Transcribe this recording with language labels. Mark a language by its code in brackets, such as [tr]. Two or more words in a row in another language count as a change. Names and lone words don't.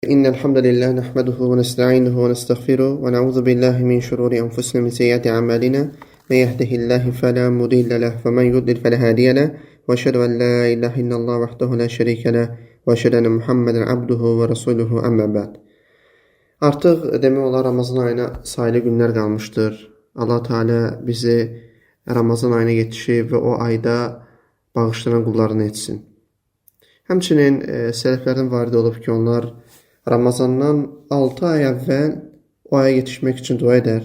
[ar] إن الحمد لله نحمده ونستعينه ونستغفره ونعوذ بالله من شرور أنفسنا من سيئات أعمالنا من يهده الله فلا مضل له ومن يضلل فلا هادي له وأشهد أن لا إله إلا الله وحده لا شريك له وأشهد أن محمدا عبده ورسوله أما بعد. [az] Artıq demək olar Ramazan ayına sayılı günlər qalmışdır. Allah Teala bizi Ramazan ayına yetişib və o ayda bağışlanan qullarını etsin. Həmçinin sələflərdən varid olub ki, onlar Ramazandan 6 ay əvvəl o aya yetişmək üçün dua edər.